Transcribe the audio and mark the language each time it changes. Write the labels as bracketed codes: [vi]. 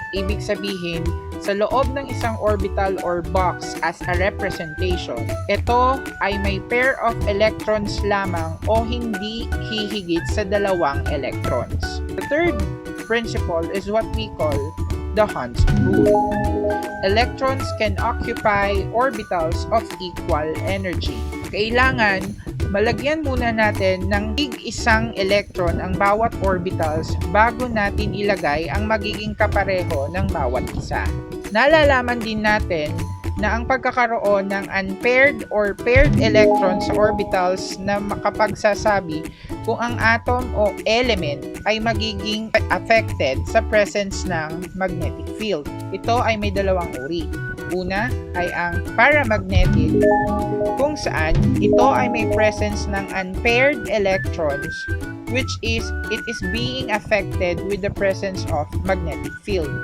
[tl] Ibig sabihin, sa loob ng isang orbital or box as a representation, ito ay may pair of electrons lamang o hindi hihigit sa 2 electrons. [en] The third principle is what we call the Hund's rule. Electrons can occupy orbitals of equal energy. [tl] Kailangan malagyan muna natin ng isang electron ang bawat orbitals bago natin ilagay ang magiging kapareho ng bawat isa. Nalalaman din natin na ang pagkakaroon ng unpaired or paired electrons sa orbitals na makapagsasabi kung ang atom o element ay magiging affected sa presence ng magnetic field. Ito ay may 2 uri. Una ay ang paramagnetic, kung saan ito ay may presence ng unpaired electrons, [en] which is it is being affected with the presence of magnetic field.